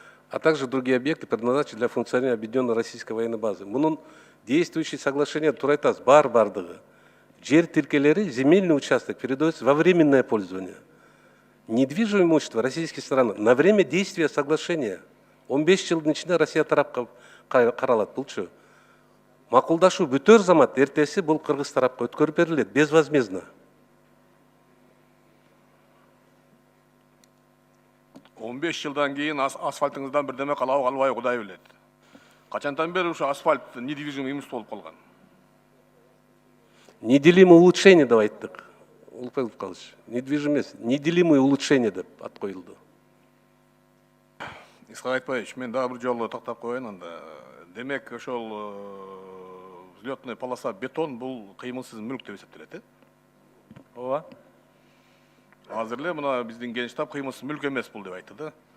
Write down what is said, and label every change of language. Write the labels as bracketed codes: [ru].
[ru] А также другие объекты, предназначенные для функционирования объединенной российской военной базы. [ky] Мунун [ru] действующие соглашения [ky] турайтас бардыгы. Жер тилкелери, [ru] земельный участок передается во временное пользование. Недвижимое имущество российской стороны на время действия соглашения. [ky] 15 жылдын ичинде Россия тарапка каралат. Булчу макулдашуу бүтөр замат эртеси бул кыргыз тарапка өткөрүп берилет безвозмездно. 15 жылдан кийин асфальтыңыздан бирдеме калабы калбайбы Кудай билет. Качантан бери ушу асфальт [ru] недвижимый имущество [ky] болуп калган? [ru] Неделимое улучшение [ky] деп айттык. Улукбек Зулукарович, [ru] недвижимый [ky] эмес, [ru] неделимое улучшение [ky] деп ат коюлду. Исхак Айтбаевич, мен дагы бир жолу тактап коеюн анда. Демек ошол [ru] взлетный полоса [ky] бетон бул кыймылсыз мүлк деп эсептелет, Ооба. Азыр эле мына биздин Генч штаб кыймылсыз мүлк эмес бул деп айтты да.